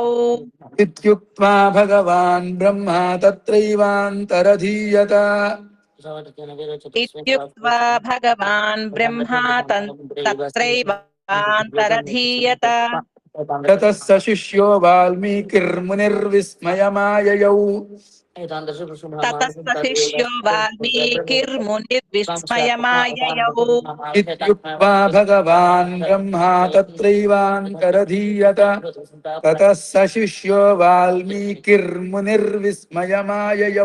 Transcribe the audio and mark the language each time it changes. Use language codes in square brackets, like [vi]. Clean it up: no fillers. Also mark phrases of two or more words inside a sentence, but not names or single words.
[sa] ఇత్యుక్త్వా భగవాన్ బ్రహ్మ తత్రైవాంతరధీయత ఇత్యుక్త్వా భగవాన్ బ్రహ్మ తత్రైవాంతరధీయత తతః స శిష్యో వాల్మీకిర్మునిర్విస్మయమాయయౌ ततस्त शिष्यो वाल्मीकिर्मुनिर्विस्मयमाययौ। इत्युक्त्वा भगवान् ब्रह्मा तत्रैवान्तरधीयत ततः स शिष्यो वाल्मीकिर्मुनिर्विस्मयमाययौ।